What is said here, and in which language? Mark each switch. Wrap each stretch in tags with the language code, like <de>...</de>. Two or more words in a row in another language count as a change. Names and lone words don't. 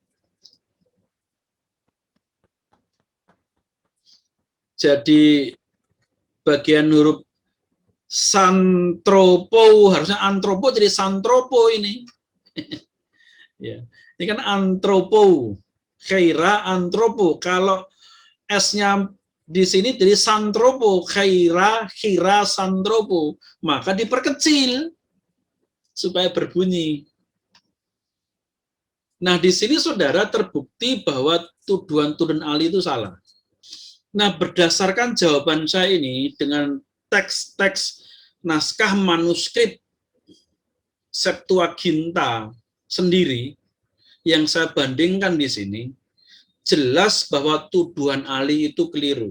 <id>Jadi bagian huruf santropo, harusnya antropo jadi santropo ini. Ya. Ini kan antropo,</id> <el>khaira antropo.</el> <id>Kalau S-nya di sini jadi santropo, khaira, khira, santropo. Maka diperkecil supaya berbunyi. Nah, di sini saudara terbukti bahwa tuduhan-tuduhan Ali itu salah. Nah, berdasarkan jawaban saya ini dengan teks-teks naskah manuskrip Septuaginta sendiri yang saya bandingkan di sini, jelas bahwa tuduhan Ali itu keliru.</id>